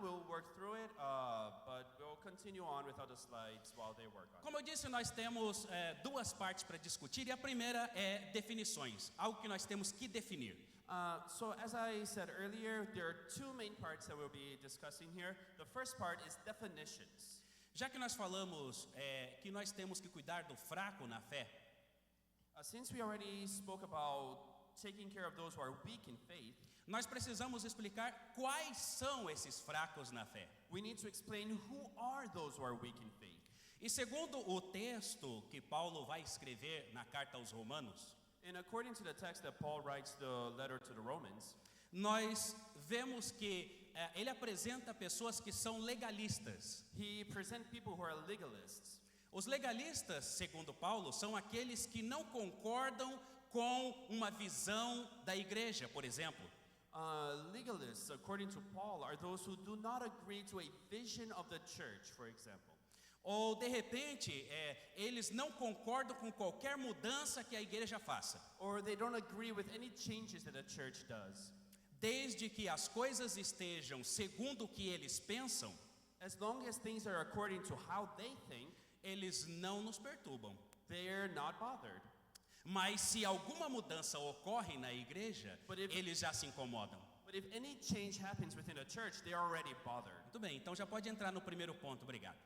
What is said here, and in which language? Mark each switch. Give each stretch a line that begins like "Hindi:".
English: We'll work through it, but we'll continue on without the slides while they work on it.
Portuguese: Como eu disse, nós temos 2 partes para discutir, e a primeira é definições, algo que nós temos que definir.
English: So as I said earlier, there are 2 main parts that we'll be discussing here. The first part is definitions.
Portuguese: Já que nós falamos que nós temos que cuidar do fraco na fé,
English: Since we already spoke about taking care of those who are weak in faith,
Portuguese: nós precisamos explicar quais são esses fracos na fé.
English: we need to explain who are those who are weak in faith.
Portuguese: E segundo o texto que Paulo vai escrever na carta aos Romanos,
English: And according to the text that Paul writes the letter to the Romans,
Portuguese: nós vemos que ele apresenta pessoas que são legalistas.
English: he presents people who are legalists.
Portuguese: Os legalistas, segundo Paulo, são aqueles que não concordam com uma visão da igreja, por exemplo.
English: Legalists, according to Paul, are those who do not agree to a vision of the church, for example.
Portuguese: Ou, de repente, eles não concordam com qualquer mudança que a igreja faça,
English: Or they don't agree with any changes that the church does.
Portuguese: desde que as coisas estejam segundo o que eles pensam.
English: As long as things are according to how they think,
Portuguese: Eles não nos perturbam.
English: they're not bothered.
Portuguese: Mas se alguma mudança ocorre na igreja,
English: But if-
Portuguese: eles já se incomodam.
English: But if any change happens within the church, they are already bothered.
Portuguese: Muito bem, então já pode entrar no primeiro ponto, obrigado.